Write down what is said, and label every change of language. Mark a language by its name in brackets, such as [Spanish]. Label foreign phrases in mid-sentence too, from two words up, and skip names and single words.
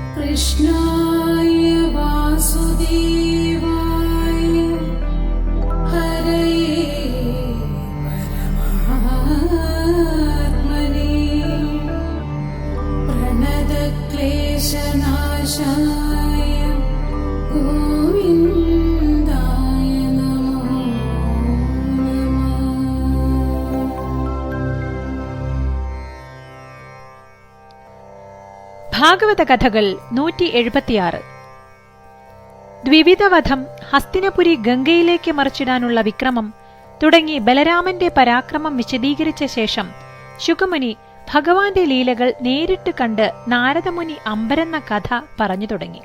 [Sanskrit] कृष्णाय वासुदेवाय हरये परमात्मने प्रणतक्लेशनाशाय गोविन्दाय नमो नमः। [Malayalam] ഭാഗവത കഥകൾ 176. ദ്വിവിധവധം, ഹസ്തിനപുരി ഗംഗയിലേക്ക് മറിച്ചിടാനുള്ള വിക്രമം തുടങ്ങി ബലരാമന്റെ പരാക്രമം വിശദീകരിച്ച ശേഷം ശുകമുനി ഭഗവാന്റെ ലീലകൾ നേരിട്ട് കണ്ട് നാരദമുനി അമ്പരന്ന കഥ പറഞ്ഞു തുടങ്ങി.